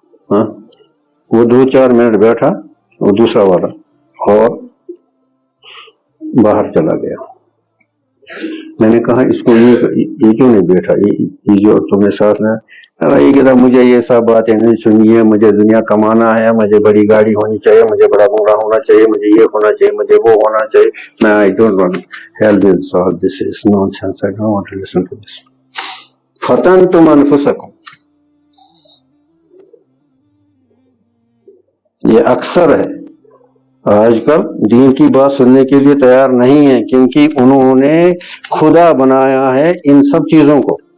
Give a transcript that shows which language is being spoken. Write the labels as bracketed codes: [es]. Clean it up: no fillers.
[ur] ہاں، وہ 2-4 منٹ بیٹھا، وہ دوسرا والا، اور باہر چلا گیا. میں نے کہا اس کو یہ کیوں نہیں بیٹھا, یہ جو تمہیں ساتھ میں, یہ کہتا مجھے یہ سب باتیں نہیں سنی ہے, مجھے دنیا کمانا ہے, مجھے بڑی گاڑی ہونی چاہیے, مجھے بڑا بنگلہ ہونا چاہیے, مجھے یہ ہونا چاہیے, مجھے وہ ہونا چاہیے. [en] میں I don't want help with all this is nonsense. I don't want to listen to this. [ar] فتنتم انفسکم, [ur] یہ اکثر ہے آج کل دین کی بات سننے کے لیے تیار نہیں ہے, کیونکہ انہوں نے خدا بنایا ہے ان سب چیزوں کو.